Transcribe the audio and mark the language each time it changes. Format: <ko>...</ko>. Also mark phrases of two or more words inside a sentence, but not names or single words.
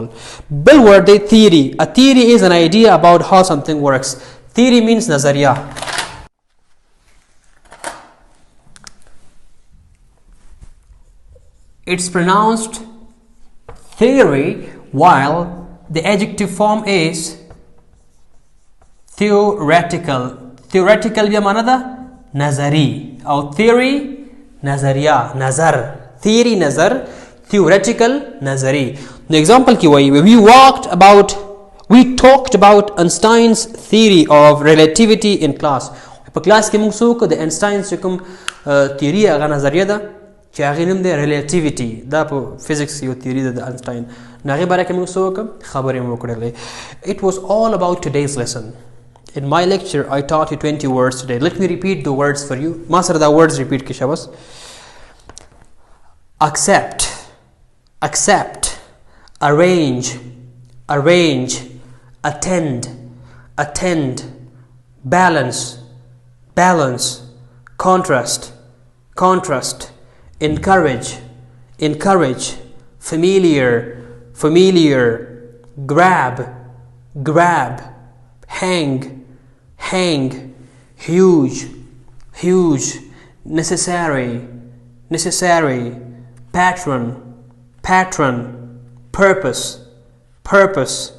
<ps>بل ورډ دی theory.</ps> <en>A theory is an idea about how something works. Theory means نظریه. It's pronounced theory while the adjective form is theoretical.</en> <ps>Theoretical بیا معنا ده نظری او theory نظریه نظر theory نظر theoretical نظری.</ps> <en>The example</en> <ps>کې وایي</ps> <en>we talked about Einstein's theory of relativity in class.</en> <ps>په کلاس کې موږ څه وکړو د Einstein چې کوم theory هغه نظریه ده چې هغې نوم دی relativity. دا په فزیکس یو theory ده د Einstein. نو هغې باره کې موږ څه وکړو خبرې مو وکړلې.</ps> <en>It was all about today's lesson. In my lecture I taught you 20 words today. Let me repeat the words for you.</en> <ps>ما سره دا</ps> <en>words repeat</en> <ps>کې شاباس.</ps> <en>Accept, accept, arrange, arrange, attend, attend, balance, balance, contrast, contrast, encourage, encourage, familiar, familiar, grab, grab, hang, hang, huge, huge, necessary, necessary, patron, patron, purpose, purpose,</en>